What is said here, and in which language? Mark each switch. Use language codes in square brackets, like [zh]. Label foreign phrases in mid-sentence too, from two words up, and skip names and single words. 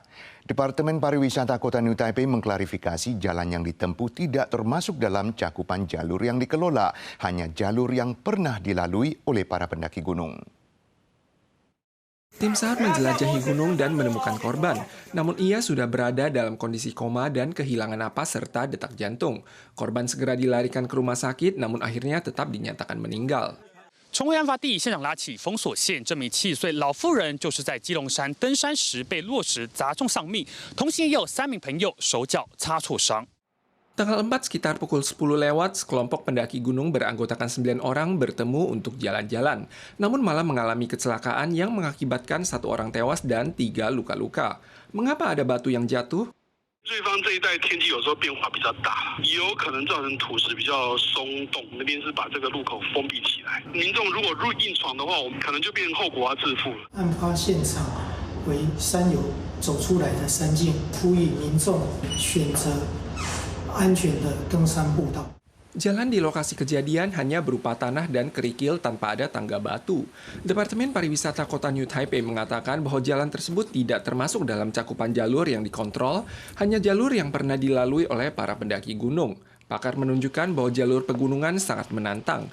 [id] Departemen Pariwisata Kota New Taipei mengklarifikasi jalan yang ditempuh tidak termasuk dalam cakupan jalur yang dikelola, hanya jalur yang pernah dilalui oleh para pendaki gunung. Tim SAR menjelajahi gunung dan menemukan korban, namun ia sudah berada dalam kondisi koma dan kehilangan napas serta detak jantung. Korban segera dilarikan ke rumah sakit, namun akhirnya tetap dinyatakan meninggal. [zh] 从未案发地现场拉起封锁线，这名70岁老妇人就是在基隆山登山时被落石砸中丧命，同行也有3名朋友手脚擦挫伤。 [id] Tanggal 4 sekitar pukul 10 lewat, sekelompok pendaki gunung beranggotakan 9 orang bertemu untuk jalan-jalan. Namun malah mengalami kecelakaan yang mengakibatkan 1 orang tewas dan 3 luka-luka. Mengapa ada batu yang jatuh? [zh] 瑞芳这一带天气有时候变化比较大，也有可能造成土石比较松动，那边是把这个路口封闭起来。民众如果入硬闯的话，我们可能就变成后果要自负了。案发现场为山友走出来的山径，呼吁民众选择 安全的登山步道。 [id] Jalan di lokasi kejadian hanya berupa tanah dan kerikil tanpa ada tangga batu. Departemen Pariwisata Kota New Taipei mengatakan bahwa jalan tersebut tidak termasuk dalam cakupan jalur yang dikontrol, hanya jalur yang pernah dilalui oleh para pendaki gunung. Pakar menunjukkan bahwa jalur pegunungan sangat menantang.